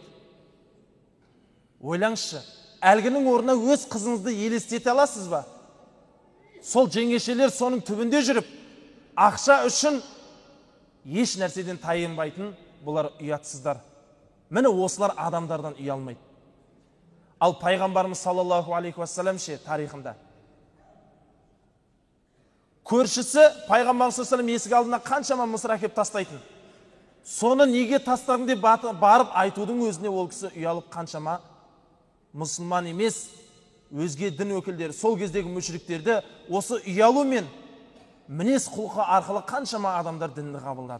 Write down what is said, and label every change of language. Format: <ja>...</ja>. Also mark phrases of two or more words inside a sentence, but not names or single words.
<kk>Ойлаңызшы, әлгінің орнына өз қызыңызды елестете аласыз ба? Сол жеңешелер соның түбінде жүріп, ақша үшін еш нәрседен тайынбайтын бұлар ұятсыздар. Міне осылар адамдардан ұялмайды. Ал пайғамбарымыз</kk> <ar>صلى الله عليه وسلم</ar> <kk>тарихында көршісі пайғамбарымыз</kk> <ar>صلى الله عليه وسلم</ar> <kk>есік алдына қаншама мысыр әкеп тастайтын. Соны неге тастадың деп барып айтудың өзіне ол кісі ұялып, қаншама мұсылман емес, өзге дін өкілдері, сол кездегі мүшриктерді осы ұялу мен мінез құлқы арқылы қаншама адамдар дінді қабылдады.</kk>